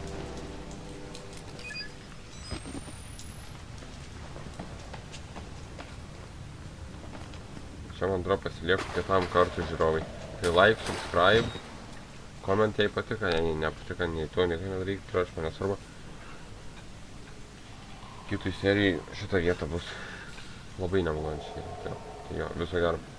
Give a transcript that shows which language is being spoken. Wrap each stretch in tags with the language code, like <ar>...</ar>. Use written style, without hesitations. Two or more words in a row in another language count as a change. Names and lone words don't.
<lt>Čia man atrodo pasilieku kitam kartui žiūrovai. Tai</lt> <en>like, subscribe, comment</en> <lt>jei patiko, jei nepatiko, nei to nedarykit, tai aš man nesvarbu. Kitoj serijai šitą vietą bus labai nemalončiai. Tai jo, viso gero.</lt>